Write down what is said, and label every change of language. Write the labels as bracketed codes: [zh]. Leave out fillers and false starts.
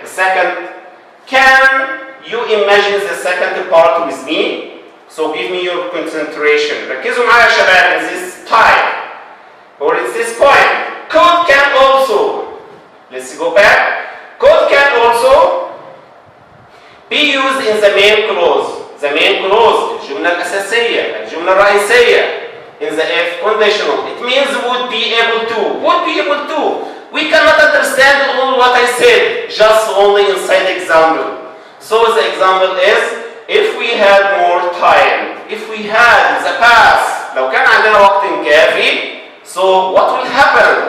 [en] The second, can you imagine the second part with me? So give me your concentration. [ar] ركزوا معايا يا شباب [en] in this type or in this point. Could can also. Let's go back. Could can also be used in the main clause. [ar] The main clause, الجملة الأساسية, الجملة الرئيسية. [en] In the if conditional, it means would be able to. Would be able to. We cannot understand all what I said, just only inside example. So the example is, if we had more time, if we had in the past, [ar] لو كان عندنا وقت كافي, [en] so what will happen?